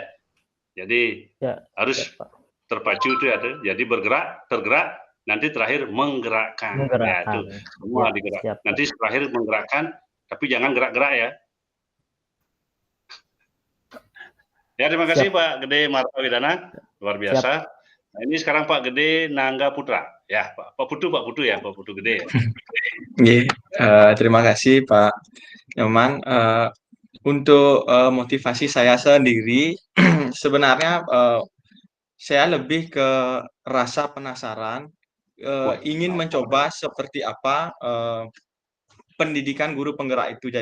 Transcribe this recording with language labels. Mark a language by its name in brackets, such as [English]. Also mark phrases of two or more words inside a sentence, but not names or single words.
[Indonesian] Jadi harus terpacu itu ya, jadi bergerak, tergerak, nanti terakhir menggerakkan. Ya itu semua digerak. Nanti terakhir menggerakkan, tapi jangan gerak-gerak ya. Ya terima kasih Pak Gede Marta Widana, luar biasa. Nah, ini sekarang Pak Gede Nangga Putra. Ya Pak Putu ya, Pak Putu Gede ya. Terima kasih Pak Nyoman. Untuk motivasi saya sendiri, sebenarnya saya lebih ke rasa penasaran, ingin mencoba seperti apa pendidikan guru penggerak itu.